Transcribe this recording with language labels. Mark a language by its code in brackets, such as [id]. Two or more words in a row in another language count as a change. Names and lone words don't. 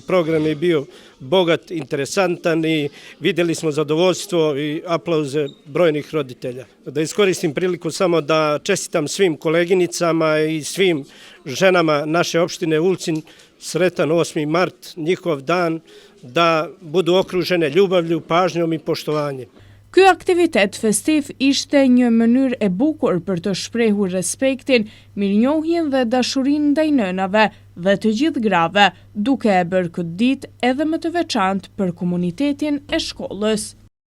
[sr] Program je bio bogat, interesantan i vidjeli smo zadovoljstvo i aplauze brojnih roditelja. Da iskoristim priliku samo da čestitam svim koleginicama i svim ženama naše opštine Ulcinj sretan 8. mart, njihov dan, da budu okružene ljubavlju, pažnjom i poštovanjem. [sq] Ky aktivitet festiv ishte një mënyrë e bukur për të shprehur respektin, mirënjohjen dhe dashurinë ndaj nënave dhe të gjithë grave, duke e bërë këtë ditë edhe më të veçantë për komunitetin e shkollës.